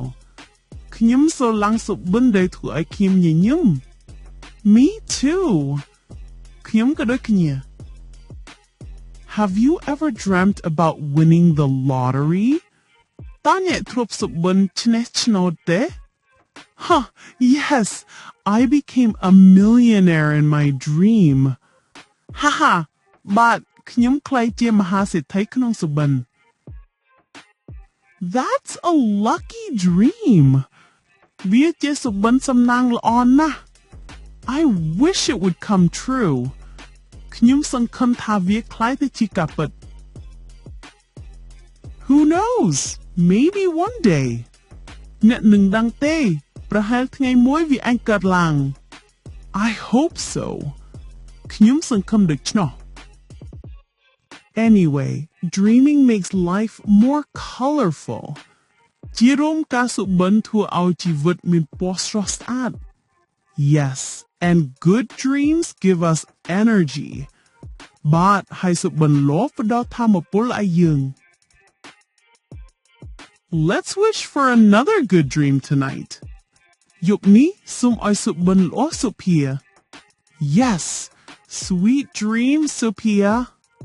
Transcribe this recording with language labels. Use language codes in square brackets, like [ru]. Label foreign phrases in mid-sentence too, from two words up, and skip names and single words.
[km] ខ្ញុំស្រឡាញ់សុបិនដែលធ្វើឲ្យខ្ញុំញញឹម [en] Me too. [km] ខ្ញុំក៏ដូចគ្នា [en] Have you ever dreamt about winning the lottery? [km] តើអ្នកធ្លាប់សុបិនឈ្នះឆ្នោតទេ [en] Huh, yes, I became a millionaire in my dream. Haha, but [km] ខ្ញុំក្លាយជាមហាសេដ្ឋីក្នុងសុបិន [en] That's a lucky dream. [km] វាជាសុបិនសំណាងល្អណាស់ [en] I wish it would come true. [km] ខ្ញុំសង្ឃឹមថាវាក្លាយទៅជាការពិត [en] Who knows? Maybe one day. [km] អ្នកនឹងដឹងទេប្រហែលថ្ងៃមួយវាអាចកើតឡើង [en] I hope so. [km] ខ្ញុំសង្ឃឹមដូច្នោះ [en] Anyway, dreaming makes life more colorful. [km] ជារួមការសុបិនធ្វើឲ្យជីវិតមានពណ៌ស្រស់ស្អាត [en] Yes, and good dreams give us energy. [km] បាទហើយសុបិនល្អផ្ដល់ថាមពលឲ្យយើង [en] Let's wish for another good dream tonight. [km] យប់នេះសូមឲ្យសុបិនល្អសុភា [en] Yes, sweet dreams, Sophia.